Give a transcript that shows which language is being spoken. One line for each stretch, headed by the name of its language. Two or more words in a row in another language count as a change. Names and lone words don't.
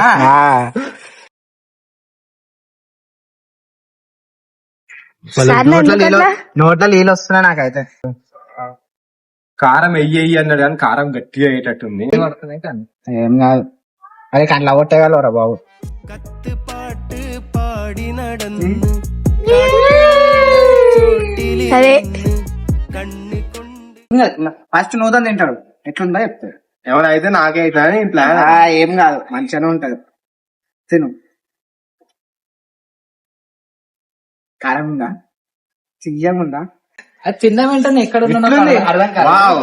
Telugu: నోట్లో నీళ్ళు వస్తున్నాయి నాకైతే. కారం వెయ్యి అన్నాడు కానీ కారం గట్టిగా అయ్యేటట్టుంది. ఏం కాదు, అదే కండ్లా కొట్టేయగలరా బాబు.
Malayalam: കത്ത് പാട്ട് പാടി നടന്ന്
Telugu: సరే
Malayalam: കണ്ണു കൊണ്ട്
Telugu: ఫస్ట్ నూతన్ తింటాడు, ఎట్లుందో చెప్తాడు. ఏమైనా అయితే నాకే అవుతా అని ప్లాన్. ఏం కాదు, మంచిగానే ఉంటది. తిను. కారం ఉందా, చియ్యం ఉందా? అది తిందాం ఏంటని ఎక్కడ వావ్